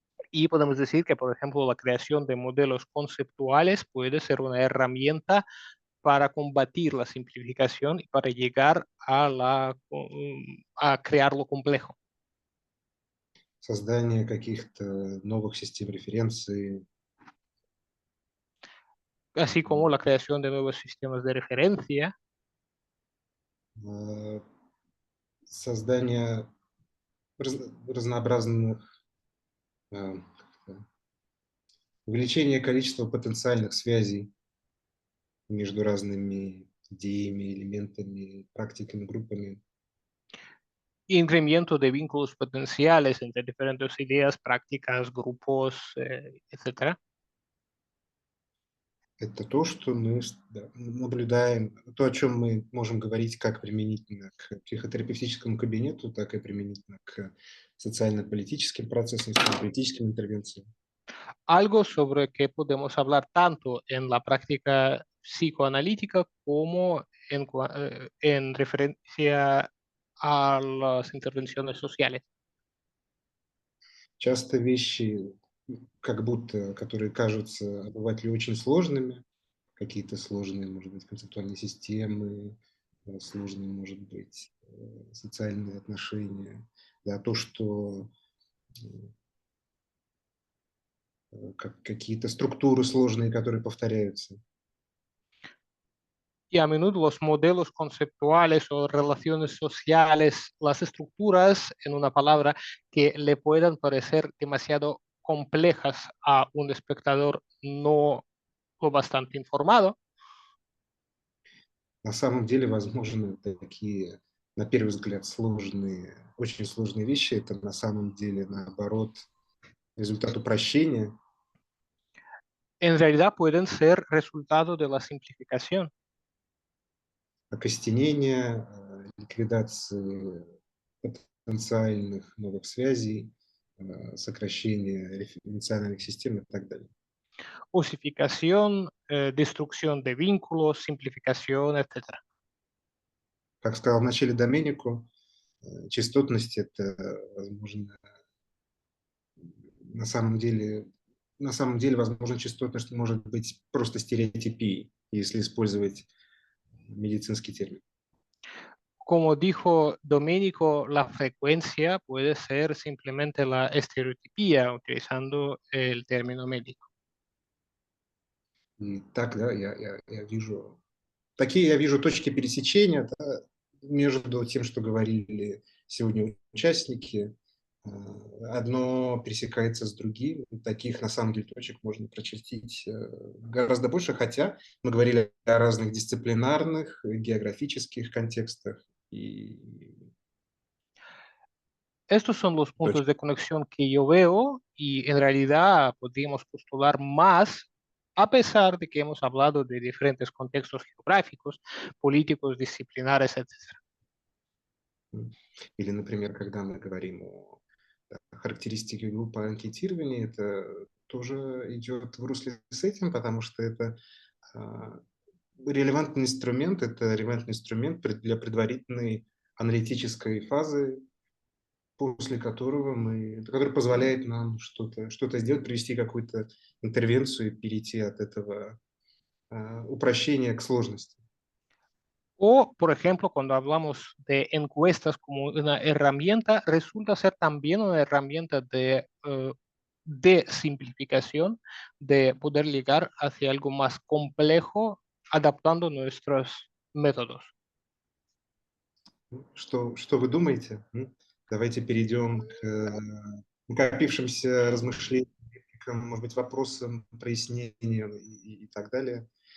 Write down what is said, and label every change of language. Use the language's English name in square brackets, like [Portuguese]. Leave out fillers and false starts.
[Spanish] Y podemos decir que, por ejemplo, la creación de modelos conceptuales puede ser una herramienta para combatir la simplificación y para llegar a crear lo complejo. [Russian] Создание каких-то новых систем референции. [Spanish] Así como la creación de nuevos sistemas de referencia. [Russian] Создание разнообразных, увеличение количества потенциальных связей между разными идеями, элементами, практиками, группами. [Spanish] Incremento de vínculos potenciales entre diferentes ideas, prácticas, grupos, etc. [Russian] Это то, что мы наблюдаем, то, о чем мы можем говорить как применительно к психотерапевтическому кабинету, так и применительно к социально-политическим процессам, социально-политическим интервенциям. [Spanish] Algo sobre que podemos hablar tanto en la práctica psicoanalítica como en referencia a las intervenciones sociales. [Russian] Часто вещи, как будто, которые кажутся обывателю очень сложными, какие-то сложные, может быть, концептуальные системы, сложные, может быть, социальные отношения, да, то, что какие-то структуры сложные, которые повторяются. [Spanish] Y a menudo los modelos conceptuales o relaciones sociales, las estructuras, en una palabra, que le puedan parecer demasiado complejas a un espectador no lo bastante informado. [Russian] На самом деле, возможно, такие, на первый взгляд, сложные, очень сложные вещи, это на самом деле, наоборот, результат упрощения. [Spanish] En realidad pueden ser resultado de la simplificación. [Russian] Окостенения, ликвидации потенциальных новых связей, сокращения референциальных систем и так далее. [Spanish] Osificación, destrucción de vínculos, simplificación, etc. [Russian] Как сказал в начале Доменико, частотность – это, возможно, на самом деле, возможно, частотность может быть просто стереотипией, если использовать медицинский термин. [Spanish] Como dijo Domenico, la frecuencia puede ser simplemente la estereotipía, utilizando el término médico. [Russian] И так, да, я вижу, такие я вижу точки пересечения, да, между тем, что говорили сегодня участники. Одно пересекается с другим. Таких, на самом деле, точек можно прочертить гораздо больше, хотя мы говорили о разных дисциплинарных, географических контекстах. [Spanish] Estos son los puntos [Russian] Точно. [Spanish] de conexión que yo veo y en realidad podríamos postular más, a pesar de que hemos hablado de diferentes contextos geográficos, políticos, disciplinares, etc. [Russian] Или, например, когда мы говорим о характеристике группы анкетирования, это тоже идет в русле с этим, потому что это а, релевантный инструмент для предварительной аналитической фазы, который позволяет нам что-то сделать, привести какую-то интервенцию и перейти от этого упрощения к сложности. [Spanish] O, por ejemplo, cuando hablamos de encuestas como una herramienta, resulta ser también una herramienta de simplificación, de poder llegar hacia algo más complejo, adaptando nuestros métodos. [Russian] Что вы думаете? Давайте перейдем к накопившимся размышлениям, может быть, вопросам, прояснениям и так далее.